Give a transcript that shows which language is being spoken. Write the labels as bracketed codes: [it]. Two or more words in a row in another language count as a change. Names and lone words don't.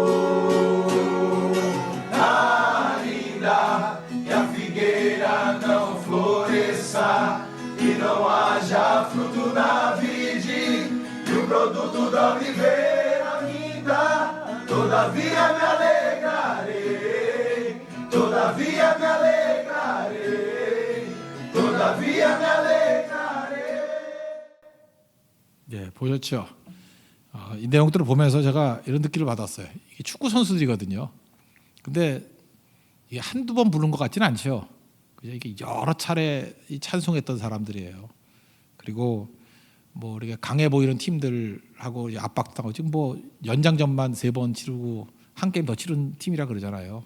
[pt] Ainda que a figueira não floresça e não haja fruto na vide, e o produto da oliveira minta, todavia me alegrarei, todavia me alegrarei, todavia me alegrarei. [ko] 예, 보셨죠? 이 내용들을 보면서 제가 이런 느낌을 받았어요. 이게 축구 선수들이거든요. 근데 이게 한두 번 부른 것 같지는 않죠. 그죠? 이게 여러 차례 찬송했던 사람들이에요. 그리고 뭐 이렇게 강해 보이는 팀들하고 압박당하고 지금 뭐 연장전만 3번 치르고 한 게임 더 치른 팀이라 그러잖아요.